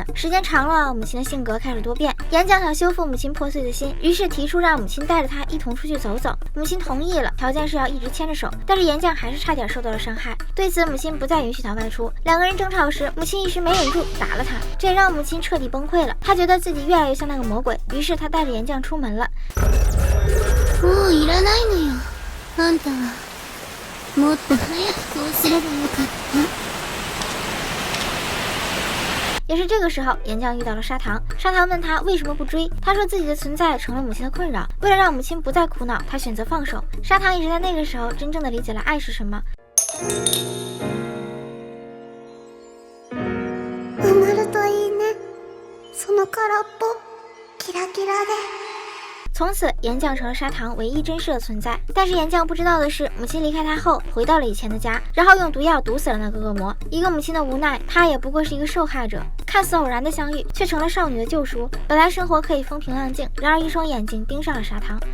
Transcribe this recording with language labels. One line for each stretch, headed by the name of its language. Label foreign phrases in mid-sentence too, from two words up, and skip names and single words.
Chinese: 时间长了，母亲的性格开始多变。岩酱想修复母亲破碎的心，于是提出让母亲带着她一同出去走走。母亲同意了，条件是要一直牵着手。但是岩酱还是差点受到了伤害。对为此母亲不再允许他外出。两个人争吵时，母亲一时没忍住打了他，这也让母亲彻底崩溃了。她觉得自己越来越像那个魔鬼，于是她带着岩酱出门了。
Japanese: もういらないのよ。あんたはもっと早くこうすればよかった。
Chinese: 也是这个时候，岩酱遇到了砂糖。砂糖问他为什么不追，他说自己的存在成了母亲的困扰。为了让母亲不再苦恼，他选择放手。砂糖也是在那个时候真正的理解了爱是什么。
Japanese: 埋まるといいね。その空っぽキラキラで。
Chinese: 从此，岩酱成了砂糖唯一真实的存在。但是岩酱不知道的是，母亲离开他后，回到了以前的家，然后用毒药毒死了那个恶魔。一个母亲的无奈，她也不过是一个受害者。看似偶然的相遇，却成了少女的救赎。本来生活可以风平浪静，然而一双眼睛盯上了砂糖。